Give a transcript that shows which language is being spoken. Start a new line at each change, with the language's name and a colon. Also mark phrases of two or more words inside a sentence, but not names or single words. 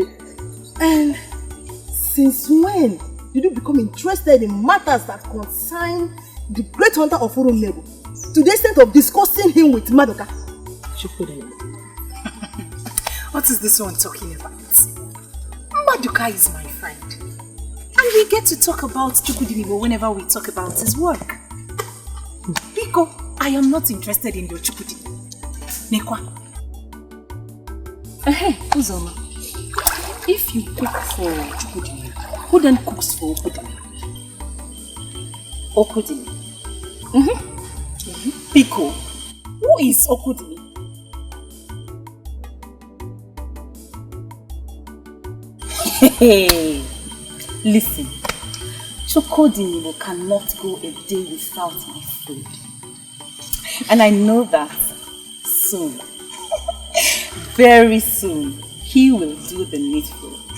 English: And since when did you become interested in matters that concern the great hunter of Urunebo to the extent of discussing him with Madoka? What is this one talking about? Madoka is my friend. And we get to talk about Chukudinigbo whenever we talk about his work. Biko, I am not interested in your Chukudinigbo. Nekwa. Uzoma, if you cook for Chukudinigbo, who then cooks for Okudinigbo? Okudinigbo. Biko, who is Okudinigbo? Hey, listen, Chukudinigbo cannot go a day without my food. And I know that soon, very soon, he will do the needful.